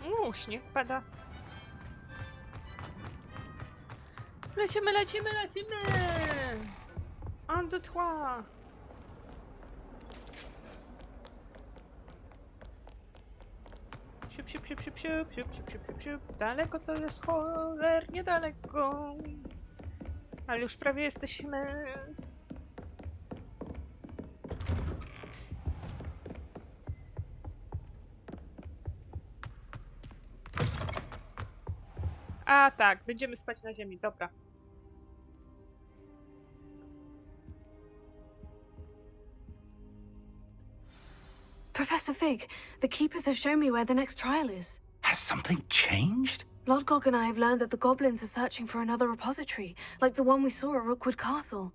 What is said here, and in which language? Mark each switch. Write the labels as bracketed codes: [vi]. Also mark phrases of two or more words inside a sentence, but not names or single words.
[pl] O, śnieg pada. Lecimy, lecimy, lecimy! [fr] Un, deux, trois! Siup, siup, siup, siup, siup, siup, siup, siup, siup, siup. [pl] Daleko to jest, cholernie daleko. Ale już prawie jesteśmy. A tak, będziemy spać na ziemi, dobra. [en] Professor Fig, the keepers have shown me where the next trial is. Has something changed? Lodgok and I have learned that the goblins are searching for another repository, like the one we saw at Rookwood Castle.